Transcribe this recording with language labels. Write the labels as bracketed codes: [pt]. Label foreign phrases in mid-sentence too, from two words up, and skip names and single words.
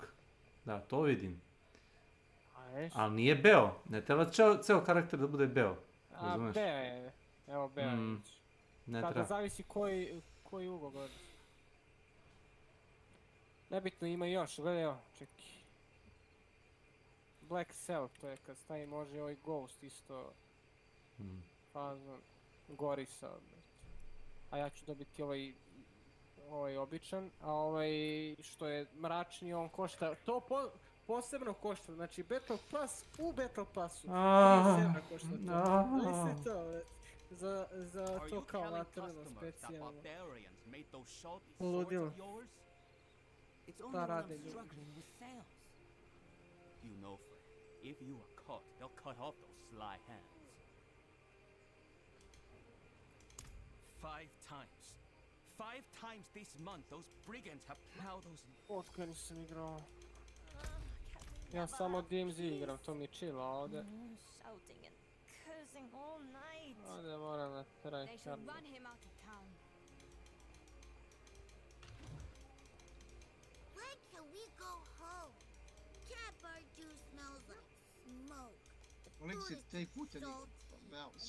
[sr] Da, to vidim. Ali nije beo, ne treba ceo karakter da bude beo. A, beo je. Evo beo je. Ne treba. Kada zavisi koji ugao gledaš. Nebitno ima još, gledaj evo, čekaj. Black Cell, to je kad stavi može ovaj Ghost isto. Fazon, Gorisa. A ja ću dobiti ovaj običan, a ovaj što je mračni on košta, to posebno košta, znači Battle Pass u Battle Passu. 30 evra košta to. Znači to, za to kao vatreno specijalno. Ludilo. Šta rade ljudi? [en] You know, Fred, if you are caught, they'll cut off those sly hands. 5 times this month, those brigands have plowed those... [sr] Otkada nisam igrao. Ja samo DMZ igram, to mi je chill, a ovdje... Ovdje moram na tryhardu. Lik si 3 puta digao. Evo si.